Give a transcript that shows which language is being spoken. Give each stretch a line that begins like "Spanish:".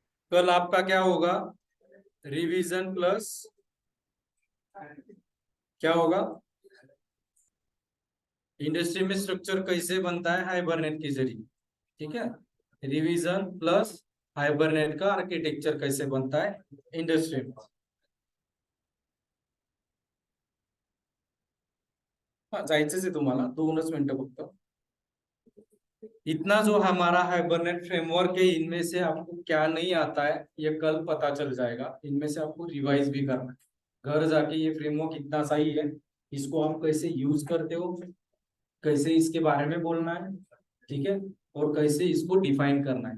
Hindi: कल आपका क्या होगा, रिवीजन प्लस क्या होगा, इंडस्ट्री में स्ट्रक्चर कैसे बनता है हाइबरनेट के जरिए, ठीक है। रिवीजन प्लस हाइबरनेट का आर्किटेक्चर कैसे बनता है इंडस्ट्री में।
Marathi: जायचंच आहे तुम्हाला, 2च मिनिटं फक्त।
Hindi: इतना जो हमारा हाइबरनेट फ्रेमवर्क है, इनमें से आपको क्या नहीं आता है ये कल पता चल जाएगा। इनमें से आपको रिवाइज भी करना है घर जाके, ये फ्रेमवर्क इतना सही है, इसको आप कैसे यूज करते हो, कैसे इसके बारे में बोलना है, ठीक है, और कैसे इसको डिफाइन करना है।